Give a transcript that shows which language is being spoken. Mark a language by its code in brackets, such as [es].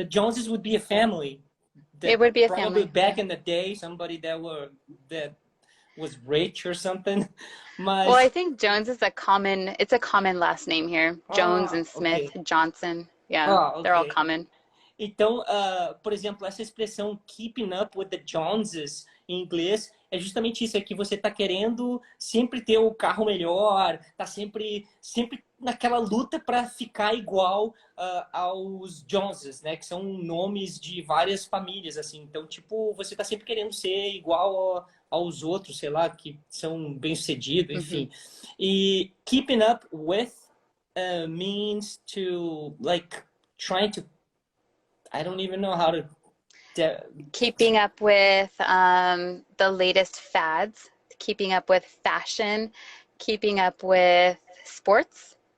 [en] The Joneses would be a family. It would be a probably family. Back in the day, somebody that was rich or something. [pt] Mas... [en] Well, I think Jones is a common last name here. Jones and Smith, okay. Johnson. Yeah, okay. They're all common. [pt] Então, por exemplo, essa expressão [en] keeping up with the Joneses [pt] em inglês é justamente isso, é que você está querendo sempre ter o carro melhor, está sempre naquela luta para ficar igual aos Joneses, né? Que são nomes de várias famílias, assim. Então, tipo, você está sempre querendo ser igual aos outros, sei lá, que são bem-sucedidos, enfim. [en] E keeping up with means to, like, trying to I don't even know how to... Keeping up with the latest fads, keeping up with fashion, keeping up with sports.